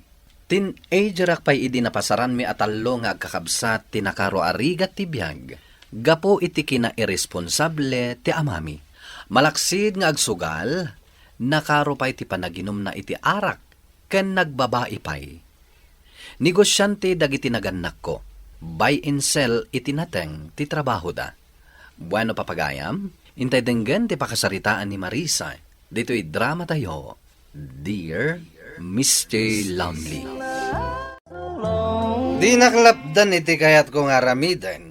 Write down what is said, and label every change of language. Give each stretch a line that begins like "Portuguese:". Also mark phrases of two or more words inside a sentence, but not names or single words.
Iloko: Teenager pay idi napasaran mi atallo nga agkakabsat ti nakaro arigat ti biyag. Gapo iti kina irresponsable ti amami. Malaksid nga agsugal, nakaro pay ti panaginom na iti arak ken nagbabae pay. Negosyante dagiti naganak ko.
English: Buy and sell
Iloko: iti nateng ti trabaho da. Bueno papagayam, intay denggen ti pakasaritaan ni Marisa. Dito'y drama tayo.
English: Dear Mr. Lonely.
Iloko: Di naklapdan iti kayat kong aramiden.